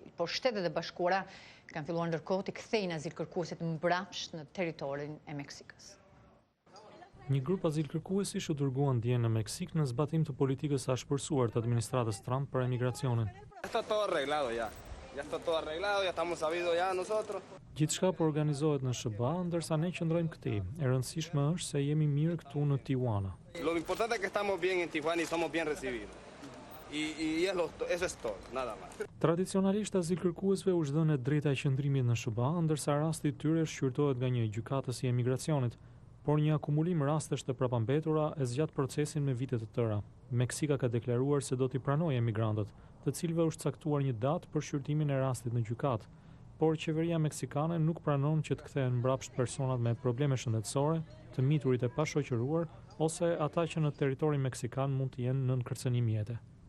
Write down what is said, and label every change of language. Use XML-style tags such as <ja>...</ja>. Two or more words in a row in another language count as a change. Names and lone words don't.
<sq>Por Shtetet e Bashkuara kanë filluar ndërkohë të kthejnë azilkërkuesit mbrapsht në territorin e Meksikës. Një grup azilkërkuesish u dërguan dje në Meksik në zbatim të politikës së ashpërsuar të administratës Trump për emigracionin.</sq> <es>Ya está todo arreglado, ya estamos sabidos ya nosotros.</es> <sq>Gjithçka po organizohet në SBA, ndërsa ne qëndrojmë këtij. E rëndësishme është se jemi mirë këtu në Tijuana.</sq> <es>Lo importante es que estamos bien en Tijuana y somos bien recibidos. Eso es todo, nada más.</es> <sq>Tradicionalisht azilkërkuesve u është dhënë drejta e qëndrimit në SBA, ndërsa rasti i tyre shqyrtohet nga një gjykatës i emigracionit, por një akumulim rastesh të prapambetura e zgjat procesin me vite të tëra. Meksika ka deklaruar se do t'i pranojë emigrantët, të cilëve është caktuar një datë për shqyrtimin e rastit në gjykatë, por qeveria meksikane nuk pranon që të kthehen mbrapsht personat me probleme shëndetësore, të miturit e pashoqëruar ose ata që në territorin meksikan mund të jenë nën kërcënim jete.</sq>